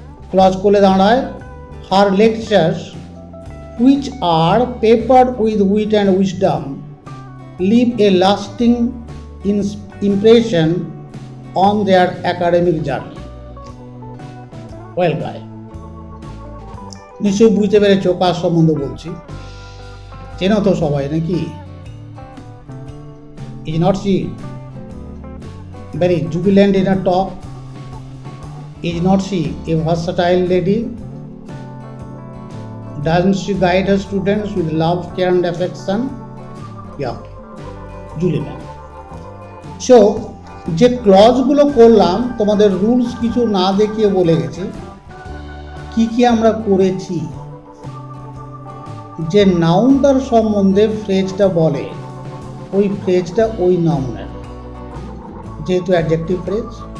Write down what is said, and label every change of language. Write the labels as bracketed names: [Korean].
[Bangla] Clause করলে দাঁড়ায়: [English] Her lectures which are peppered with wit and wisdom leave a lasting impression on their academic journey. [Bangla] Well গাই, নিশ্চয়ই বুঝতে পেরেছ কার সম্বন্ধে বলছি। চেনো তো সবাই নাকি? [English] Is not she very jubilant in her talk? Is not she a versatile lady? Doesn't she guide her students with love, care and affection? Yeah, Julie ma'am. [Bangla] So, যে ক্লজগুলো করলাম তোমাদের রুলস কিছু না দেখিয়ে বলে গেছি কি কি আমরা করেছি। যে নাউনটার সম্বন্ধে ফ্রেজটা বলে, ওই ফ্রেজটা ওই নাউনের, যেহেতু অ্যাডজেক্টিভ ফ্রেজ।